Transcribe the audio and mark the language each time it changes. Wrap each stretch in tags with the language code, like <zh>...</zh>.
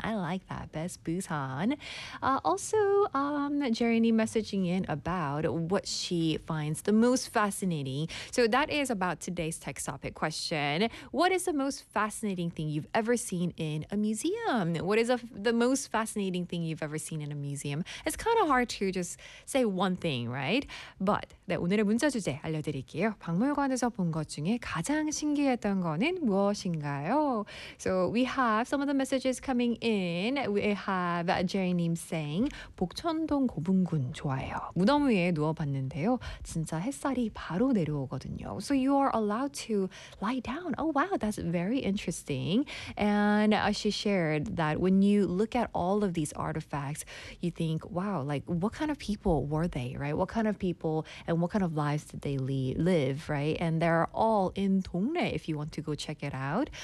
<en>I like that, best Busan. Also, Jerry Nim messaging in about what she finds the most fascinating. So that is about today's tech topic question. What is the most fascinating thing you've ever seen in a museum? What is the most fascinating thing you've ever seen in a museum? It's kind of hard to just say one thing, right?</en> <ko>But 네, 오늘의 문자 주제 알려드릴게요. 박물관에서 본 것 중에 가장 신기했던 거는 무엇인가요?</ko> <en>So we have some of the messages coming in. We have Jerry Nim saying</en> <ko>복천동 고분군 좋아요. 무덤 위에 누워봤는데요. 진짜 햇살이 바로 내려오거든요.</ko> <en>So you are allowed to lie down. Oh wow, that's very interesting. And she shared that when you look at all of these artifacts, you think, wow, like what kind of people were they, right? What kind of people and what kind of lives did they live, right? And they're all in 동네 if you want to go check it out.</en>